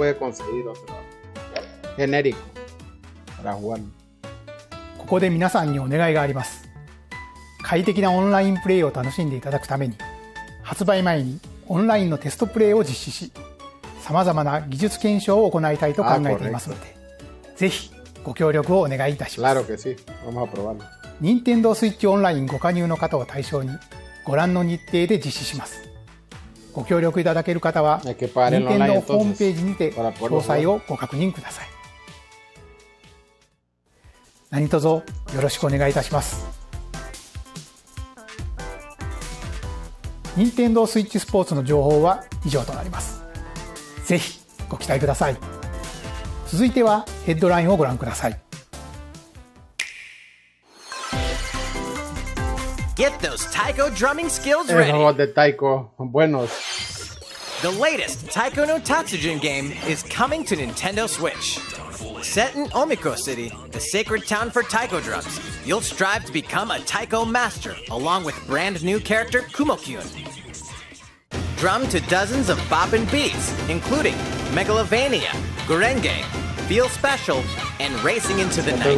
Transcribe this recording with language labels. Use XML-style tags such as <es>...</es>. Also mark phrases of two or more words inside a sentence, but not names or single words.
<ja>ここで皆さんにお願いがあります。快適なオンラインプレイを楽しんでいただくために、発売前にオンラインのテストプレイを実施し、 さまざまな技術検証を行いたいと考えていますので、ぜひご協力をお願いいたします。</ja> <es>Claro que sí. Vamos a probarlo.</es> <ja>任天堂スイッチオンラインご加入の方を対象にご覧の日程で実施します。ご協力いただける方は任天堂ホームページにて詳細をご確認ください。何卒よろしくお願いいたします。任天堂スイッチスポーツの情報は以上となります。ぜひご期待ください。続いてはヘッドラインをご覧ください。</ja> <en>Get those taiko drumming skills ready.</en> <es>De taiko, buenos.</es> <en>The latest Taiko no Tatsujin game is coming to Nintendo Switch. Set in Omiko City, the sacred town for taiko drums, you'll strive to become a taiko master along with brand new character Kumo-kyun. Drum to dozens of boppin' beats, including Megalovania, Gurenge, Feel Special, and Racing into the Night.</en>